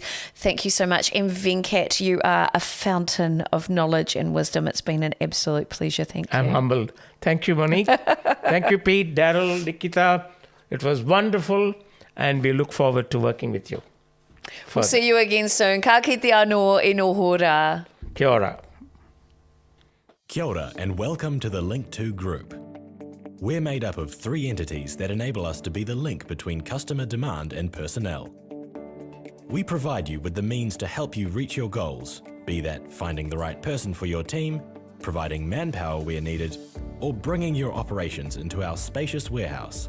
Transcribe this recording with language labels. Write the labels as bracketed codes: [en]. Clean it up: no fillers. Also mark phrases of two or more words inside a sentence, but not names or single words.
[en] Thank you so much. And Venkat, you are a fountain of knowledge and wisdom. It's been an absolute pleasure. Thank you. I'm humbled. Thank you, Monique. Thank you, Pete, Daryl, Nikita. It was wonderful, and we look forward to working with you. We'll see you again soon. [mi] Ka kite anō e no hora. Kia ora. Kia ora, [en] and welcome to the Link 2 Group. We're made up of 3 entities that enable us to be the link between customer demand and personnel. We provide you with the means to help you reach your goals, be that finding the right person for your team, providing manpower where needed, or bringing your operations into our spacious warehouse.